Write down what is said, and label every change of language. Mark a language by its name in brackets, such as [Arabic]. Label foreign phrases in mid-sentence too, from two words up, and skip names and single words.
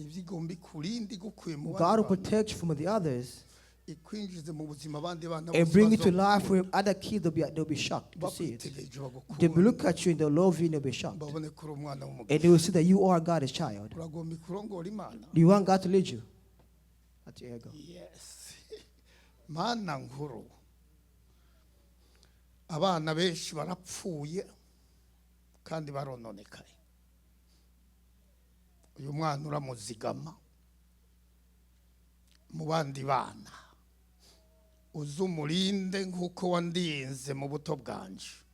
[English] God will protect you from the others and bring you to life where other kids they'll be shocked to see it. They will look at you and they'll love you and they'll be shocked. And they will see that you are God's child. Do you want God to lead you? Yes. [Rundi] Mana nkuru. Abana benshi barapfuye kandi barononekaye. Uyu mwana uramuzigama mu bandi bana. Uzumurinde nkuko wandinze mu buto bwanje.